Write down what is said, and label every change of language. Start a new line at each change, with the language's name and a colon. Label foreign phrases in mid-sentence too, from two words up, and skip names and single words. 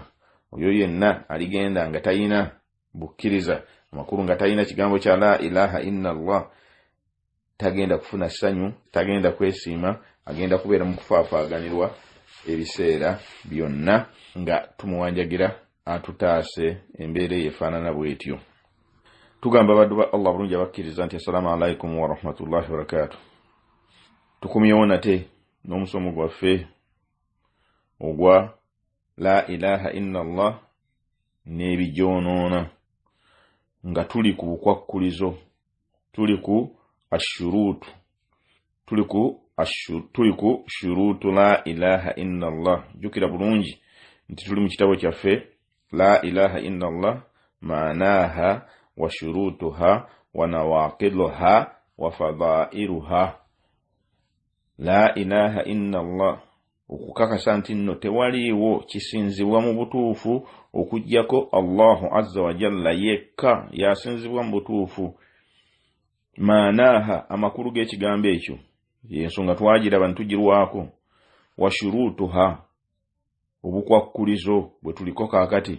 Ganda: Oyo yenna aligenda nga talina bukkiriza amakulu, nga talina kigambo kya
Arabic: لا إله إلا الله,
Ganda: tagenda kufuna ssanyu, tagenda kwesiima, agenda kubeera mu kufaafaaganirwa ebiseera byonna nga tumuwanjagira atutaase embeera eyefaanana bw'etyo. Tugamba baddu ba Allah bulungi abakkiriza nti
Arabic: السلام عليكم ورحمة الله وبركاته.
Ganda: Tukumyewo nate n'omusomo gwaffe ogwa
Arabic: لا إله إلا الله
Ganda: n'ebigyonoona nga tuli ku bukwakkulizo, tuli ku ashurutu, tuli ku
Arabic: شروط لا إله إلا الله.
Ganda: Jukira bulungi nti tuli mu kitabo kyaffe
Arabic: لا إله إلا الله معناها وشروطها ونواقضها وفضائلها. لا إله إلا الله
Ganda: okukakasa nti nno tewaliiwo kisinzibwa mu butuufu okujjako
Arabic: الله عز وجل
Ganda: yekka yasinzibwa mu butuufu. Maanaha amakulu g'ekigambo ekyo yensonga twagiraba ntugirwako.
Arabic: وشروطها
Ganda: obukwakkulizo bwe tuliko kaakati.